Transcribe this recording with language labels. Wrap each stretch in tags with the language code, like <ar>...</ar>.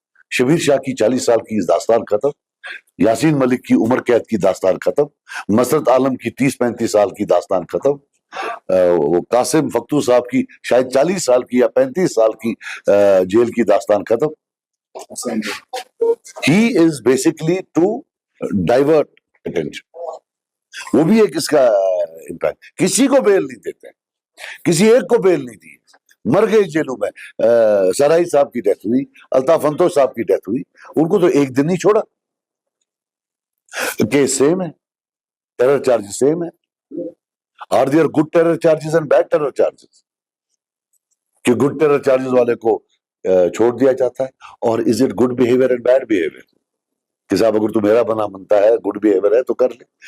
<ur>شبیر شاہ کی 40 سال کی داستان ختم، یاسین ملک کی عمر قید کی داستان ختم، مسرت عالم کی 30-35 سال کی داستان ختم، قاسم فختو صاحب کی شاید 40 سال کی یا 35 سال کی جیل کی داستان ختم.</ur> <en>He is basically to divert attention.</en> <ur>وہ بھی ایک اس کا امپیکٹ. کسی کو بیل نہیں دیتے، کسی ایک کو بیل نہیں دی، مر گئے جیلوں میں. سرائی صاحب کی ڈیتھ ہوئی، الطاف انتوش صاحب کی ڈیتھ ہوئی، ان کو تو ایک دن نہیں چھوڑا. کیس سیم ہے، ٹیرر چارجز سیم ہے.</ur> <en>are there good terror charges</en> <ur>and bad terror charges? کہ گڈ ٹیرر چارجز والے کو چھوڑ دیا جاتا ہے، اور</ur> <en>Is it good behaviour and bad behaviour?</en> <ur>کہ صاحب اگر تو میرا بنا بنتا ہے، گڈ بہیویئر ہے تو کر لے.</ur>